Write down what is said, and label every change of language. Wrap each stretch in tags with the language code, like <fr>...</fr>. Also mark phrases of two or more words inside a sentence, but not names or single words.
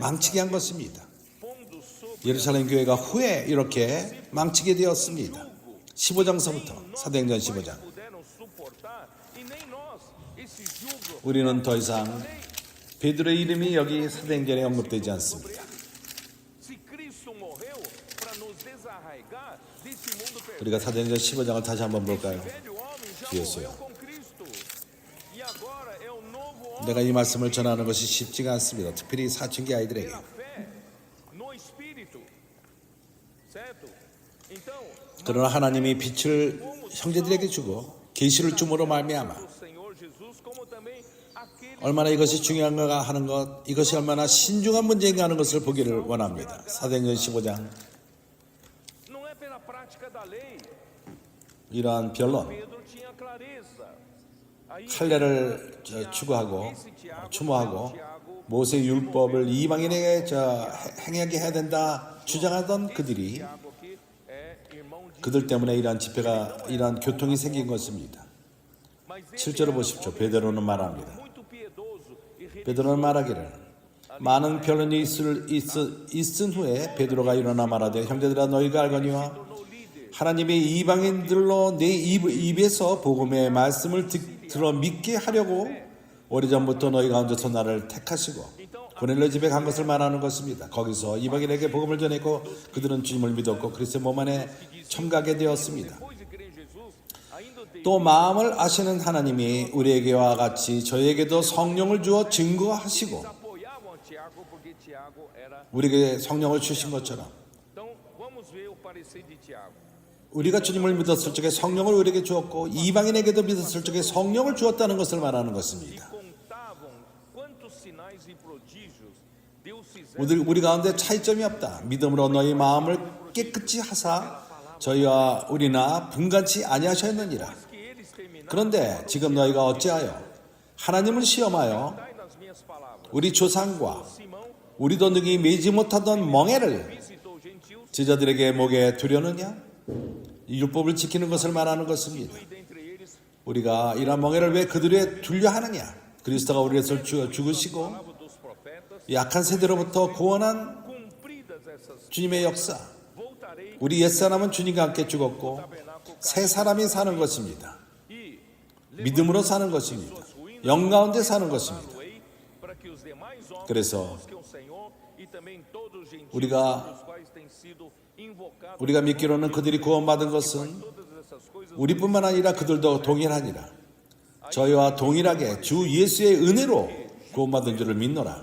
<ko>망치게 한 것입니다.</ko> <pt>pondo sobre</pt> <ko>예루살렘 교회가 후에 이렇게 망치게 되었습니다. 15장서부터 사도행전 15장.</ko> <pt>puderam suportar e nem nós esse jugo.</pt> <ko>우리는 더 이상 베드로의 이름이 여기 사도행전에 언급되지 않습니다.</ko> <pt>Se Cristo morreu para nos desarraigar desse mundo perdido.</pt> <ko>우리가 사도행전 15장을 다시 한번 볼까요?</ko> <pt>Velho homem já Isso. morreu com Cristo. E agora é o novo homem</pt> <ko>내가 이 말씀을 전하는 것이 쉽지가 않습니다. 특별히 사춘기 아이들에게.</ko> <pt>pela fé no Espírito. Certo? Então,</pt> <ko>그러나 하나님이 빛을 형제들에게 주고 계시를 줌으로 말미암아</ko> <pt>o Senhor Jesus, como também aquele</pt> <ko>얼마나 이것이 중요한가 하는 것, 이것이 얼마나 신중한 문제인가 하는 것을 보기를 원합니다. 사도행전 15장</ko> <pt>não é pela prática da lei.</pt> <ko>이러한 변론,</ko> <pt>Pedro tinha clareza. Aí</pt> <ko>할례를 추구하고 추모하고 모세 율법을 이방인에게 행하게 해야 된다 주장하던 그들이</ko> <pt>Tiago aqui é irmão de</pt> <ko>그들 때문에 이러한 집회가 이러한 교통이 생긴 것입니다.</ko> <pt>mas ele</pt> <ko>7절을 보십시오. 베드로는 말합니다.</ko> <pt>muito piedoso e</pt> <ko>베드로는 말하기를 많은 변론이 있은 후에 베드로가 일어나 말하되 형제들아 너희가 알거니와</ko> <pt>tornou líder.</pt> <ko>하나님이 이방인들로 내 입에서 복음의 말씀을 들어 믿게 하려고 오래전부터 너희 가운데서 나를 택하시고 고넬료 집에 간 것을 말하는 것입니다. 거기서 이방인에게 복음을 전했고 그들은 주님을 믿었고 그리스도의 몸 안에 참가하게 되었습니다.</ko> <pt>Depois de crer em Jesus, ainda o</pt> <ko>또 마음을 아시는 하나님이 우리에게와 같이 저희에게도 성령을 주어 증거하시고</ko> <pt>apoiavam a Tiago porque Tiago era.</pt> <ko>우리에게 성령을 주신 것처럼</ko> <pt>Então, vamos ver o parecer de Tiago.</pt> <ko>우리가 주님을 믿었을 적에 성령을 우리에게 주었고 이방인에게도 믿었을 적에 성령을 주었다는 것을 말하는 것입니다.</ko> <pt>Contavam quantos sinais e prodígios Deus fizera.</pt> <ko>우리 가운데 차이점이 없다. 믿음으로 너희 마음을 깨끗이 하사 저희와 우리나 분간치 아니하셨느니라.</ko> <pt>Que eles terminaram</pt> <ko>그런데 지금 너희가 어찌하여 하나님을 시험하여</ko> <pt>nas minhas palavras.</pt> <ko>우리 조상과 Simão 우리도 능히 매지 못하던 멍에를</ko> <pt>visitou gentios</pt> <ko>제자들에게 목에 두려느냐? 율법을 지키는 것을 말하는 것입니다.</ko> <pt>e dentre eles</pt> <ko>우리가 이러한 멍에를 왜 그들에 둘려 하느냐? 그리스도가 우리를 죽으시고</ko> <pt>palavras dos profetas,</pt> <ko>약한 세대로부터 구원한</ko> <pt>cumpridas essas,</pt> <ko>주님의 역사.</ko> <pt>voltarei</pt> <ko>우리 옛사람은 주님과 함께 죽었고</ko> <pt>tabernáculo</pt> <ko>새 사람이 사는 것입니다.</ko> <pt>e</pt> <ko>믿음으로 사는 것입니다. 영 가운데 사는 것입니다.</ko> <pt>levantarei para que os demais homens</pt> <ko>그래서</ko> <pt>busquem o Senhor e também todos os gentios</pt> <ko>우리가</ko> <pt>os quais têm sido invocados.</pt> <ko>우리가 믿기로는 그들이 구원받은 것은</ko> <pt>Todas essas coisas</pt> <ko>우리뿐만 아니라 그들도 동일하니라. 저희와 동일하게 주 예수의 은혜로 구원받은 줄을 믿노라.</ko>